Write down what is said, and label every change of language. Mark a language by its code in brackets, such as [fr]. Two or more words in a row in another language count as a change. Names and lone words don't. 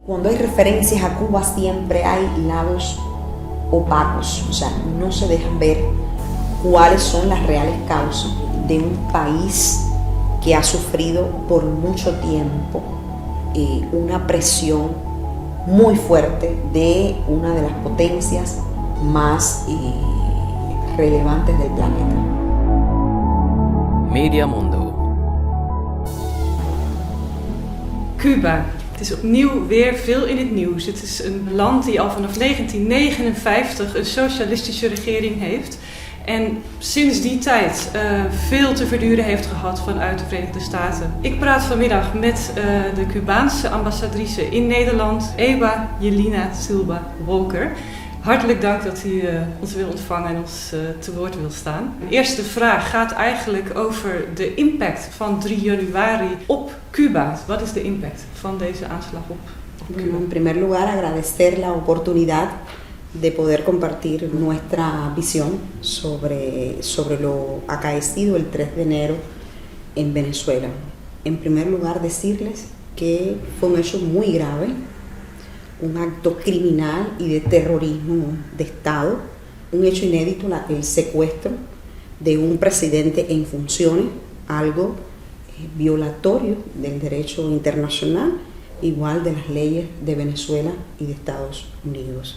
[es] Cuando hay referencias a Cuba siempre hay lados opacos, o sea, no se dejan ver cuáles son las reales causas de un país que ha sufrido por mucho tiempo una presión muy fuerte de una de las potencias más relevantes del planeta. Media Mundo. Cuba. [nl] Het is opnieuw weer veel in het nieuws. Het is een land die al vanaf 1959 een socialistische regering heeft. En sinds die tijd veel te verduren heeft gehad vanuit de Verenigde Staten. Ik praat vanmiddag met de Cubaanse ambassadrice in Nederland, Eva Yelena Silva Walker. Hartelijk dank dat u ons wil ontvangen en ons te woord wil staan. De eerste vraag gaat eigenlijk over de impact van 3 januari op Cuba. Wat is de impact van deze aanslag op Cuba? [es] En primer lugar, agradecer la oportunidad de poder compartir nuestra visión sobre lo acaecido el 3 de enero en Venezuela. En primer lugar, decirles que fue un hecho muy grave, un acto criminal y de terrorismo de Estado, un hecho inédito, el secuestro de un presidente en funciones, algo violatorio del derecho internacional, igual de las leyes de Venezuela y de Estados Unidos.